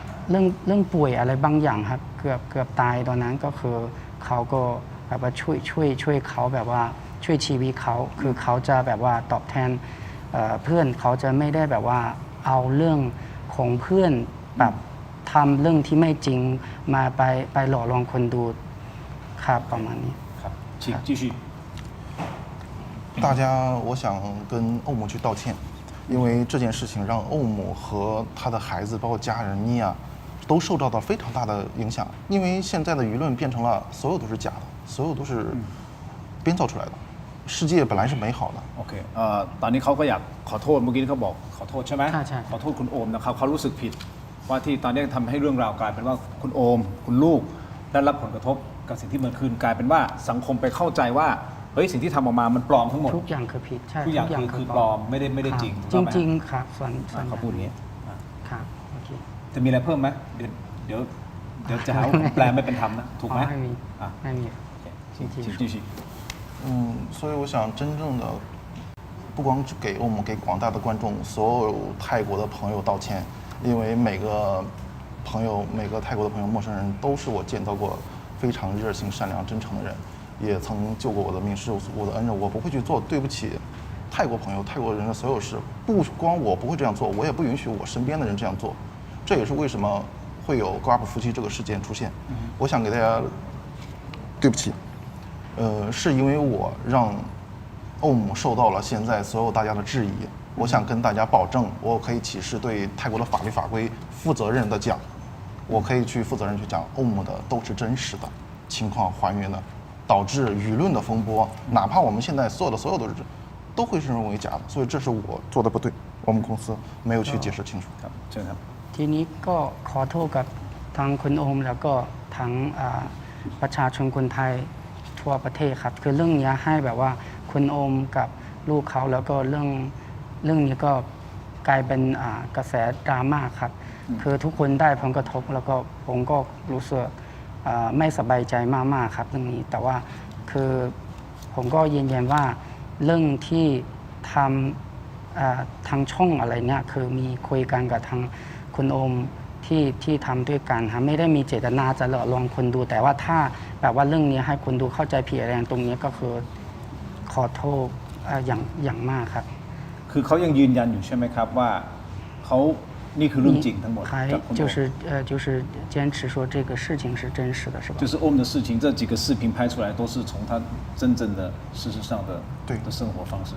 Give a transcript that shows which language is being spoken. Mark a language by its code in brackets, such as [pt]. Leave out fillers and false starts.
[th] เรื่องป่วยอะไรบางอย่างครับเกือบตายตอนนั้นก็คือเขาก็แบบว่าช่วยเขาแบบว่าช่วยชีวิตเขาคือเขาจะแบบว่าตอบแทนเพื่อนเขาจะไม่ได้แบบว่าเอาเรื่องของเพื่อนแบบทำเรื่องที่ไม่จริงมาไปหลอกลวงคนดูครับประมาณนี้ ครับ [zh] 继续大家我想跟欧姆去道歉因为这件事情让欧姆和他的孩子包括家人妮娅都受到了非常大的影响因为现在的舆论变成了所有都是假的所有都是编造出来的世界本来是美好的 [th] โอเคตอนนี้เขาก็อยากขอโทษเมื่อกี้เขาบอกขอโทษใช่ไหมขอโทษคุณโอมนะครับเขารู้สึกผิดว่าที่ตอนนี้ทำให้เรื่องราวกลายเป็นว่าคุณโอมคุณลูกได้รับผลกระทบกับสิ่งที่มันคืนกลายเป็นว่าสังคมไปเข้าใจว่าเฮ้ยสิ่งที่ทำออกมามันปลอมทั้งหมด ทุกอย่างคือผิดใช่ ทุกอย่างคือปลอมไม่ได้จริง จริงครับส่วน เขาพูดอย่างนี้ ครับโอเค จะมีอะไรเพิ่มไหมเดี๋ยวจะหาว่าผมแปลไม่เป็นธรรมนะถูกไหม ไม่มี [zh] 继续所以我想真正的不光给欧姆给广大的观众所有泰国的朋友道歉因为每个泰国的朋友陌生人都是我见到过非常热心善良真诚的人也曾救过我的命是我的恩人我不会去做对不起泰国朋友泰国人的所有事不光我不会这样做我也不允许我身边的人这样做这也是为什么会有高阿普夫妻这个事件出现我想给大家对不起是因为我让欧姆受到了现在所有大家的质疑我想跟大家保证，我可以起誓对泰国的法律法规负责任的讲，我可以去负责任去讲，OM 的都是真实的情况还原的，导致舆论的风波，哪怕我们现在所有的都会是认为假的，所以这是我做的不对，我们公司没有去解释清楚。 [th] เชิญครับ ทีนี้ก็ขอโทษกับทางคุณโอมแล้วก็ทั้งประชาชนคนไทยทั่วประเทศครับคือเรื่องนี้ให้แบบว่าคุณโอมกับลูกเขาแล้วก็เรื่ องนี้ก็กลายเป็นกระแสดราม่าครับคือทุกคนได้ผลกระทบแล้วก็ผมก็รู้สึกไม่สบายใจมากๆครับเรื่องนี้แต่ว่าคือผมก็ยืนยันว่าเรื่องที่ทำทางช่องอะไรเนี่ยคือมีคุยกันกับทางคุณโอมที่ทำด้วยกันครับไม่ได้มีเจตนาจะหลอกลวงคนดูแต่ว่าถ้าแบบว่าเรื่องนี้ให้คนดูเข้าใจผิดอะไรตรงนี้ก็คือขอโทษอย่างมากครับ คือเขายังยืนยันอยู่ใช่ไหมครับว่าเขานี่คือเรื่องจริงทั้งหมด [zh] 还就是坚持说这个事情是真实的是吧？就是我们的事情，这几个视频拍出来都是从他真正的事实上的生活方式，